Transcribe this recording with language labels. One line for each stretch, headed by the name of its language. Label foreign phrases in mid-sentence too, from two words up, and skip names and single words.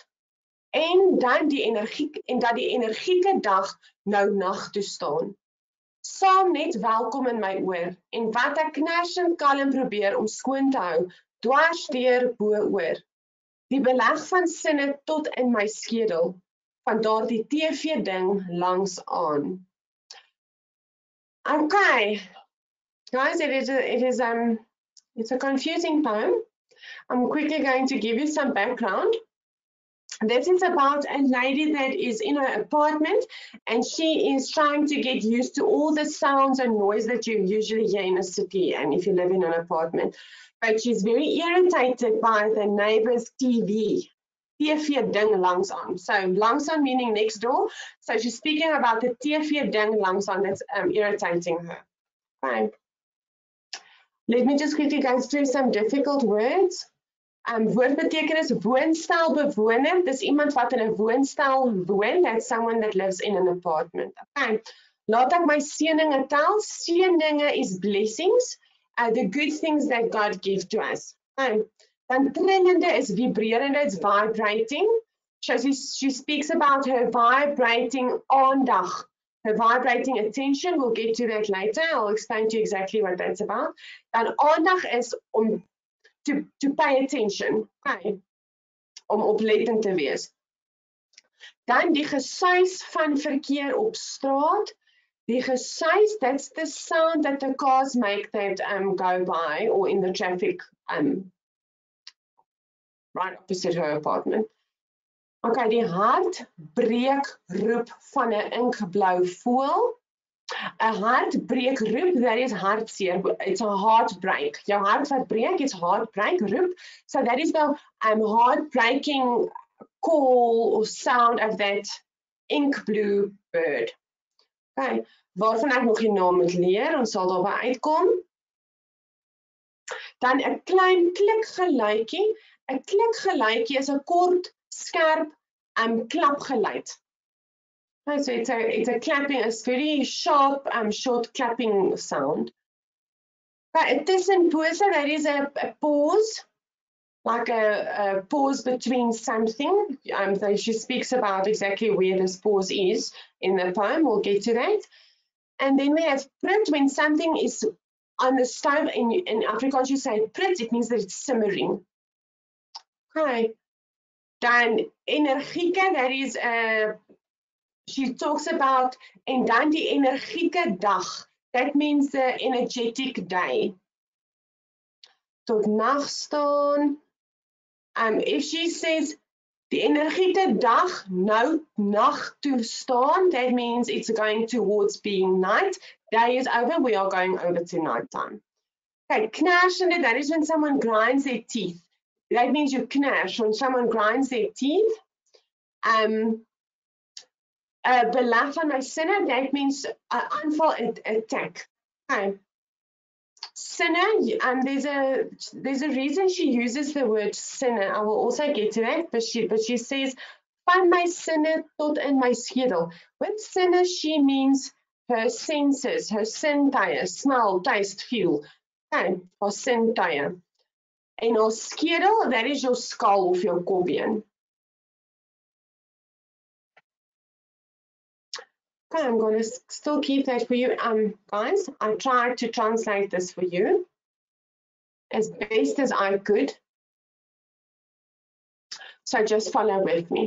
Afrikaans: En dan dat die energieke dag nou nag toe staan. Saam net welkom in my oor en wat ek knersend kalm probeer om skoon te hou, dwars deur bo oor. Die beleg van sinne tot in my skedel van daardie TV ding langs aan.
English: Okay, guys, it's a confusing poem. I'm quickly going to give you some background. This is about a lady that is in her apartment and she is trying to get used to all the sounds and noise that you usually hear in a city and if you live in an apartment. But she's very irritated by the neighbor's TV
Afrikaans: ding langs aan.
English: So
Afrikaans: langs aan
English: meaning next door. So she's speaking about the TV
Afrikaans: ding langs aan
English: that's irritating her. Fine. Let me just quickly go through some difficult words.
Afrikaans: Woordbetekenis woonstelbewoner. Dis iemand wat in 'n woonstel woon.
English: That's someone that lives in an apartment.
Afrikaans: Okay. Laat ek my seëninge tel. Seëninge is blessings.
English: The good things that God gives to us. Okay.
Afrikaans: Dan trillende is vibrerende.
English: It's vibrating. She speaks about her vibrating aandag. Her vibrating attention. We'll get to that later. I'll explain to you exactly what that's about.
Afrikaans: Dan aandag is om
English: to pay attention,
Afrikaans: okay, om oplettend te wees. Dan die gesuis van verkeer op straat. Die gesuis,
English: that's the sound that the cars make that go by or in the traffic right opposite her apartment.
Afrikaans: Okay, die hartbreek roep van 'n inkblou voël.
English: A heartbreak roep, that is hartseer. It's a heartbreak.
Afrikaans: Jou hart wat breek,
English: it's heartbreak roep. So that is the heartbreaking call or sound of that ink blue bird.
Afrikaans: Okay, waarvan ek nog die naam moet leer, ons sal daarby uitkom. Dan 'n klein klikgeluidjie. 'n Klikgeluidjie is 'n kort, skerp klapgeluid.
English: So it's a clapping, a very sharp, short clapping sound. But tussenpose, that is a pause, like a pause between something. So she speaks about exactly where this pause is in the poem. We'll get to that. And then we have prit, when something is on the stove. In Afrikaans, you say prit, it means that it's simmering. Okay.
Afrikaans: Dan energieke,
English: that is a she talks about,
Afrikaans: en dan die energieke dag.
English: That means the energetic day.
Afrikaans: Tot nag staan.
English: If she says,
Afrikaans: die energieke dag nou nag toe staan,
English: that means it's going towards being night. Day is over, we are going over to night time. Okay, knersende, that is when someone grinds their teeth. That means you kners, when someone grinds their teeth.
Afrikaans: Beleg van my sinne,
English: that means aanval, attack. Okay. Sinne, there's a reason she uses the word sinne. I will also get to that, but she says
Afrikaans: van my sinne tot in my skedel.
English: With sinne, she means her senses, her sintuie, smell, taste, feel. Okay, her sintuie.
Afrikaans: En haar skedel,
English: that is your skull of your kopbeen. Okay, I'm going to still keep that for you. Guys, I tried to translate this for you as best as I could. So just follow with me.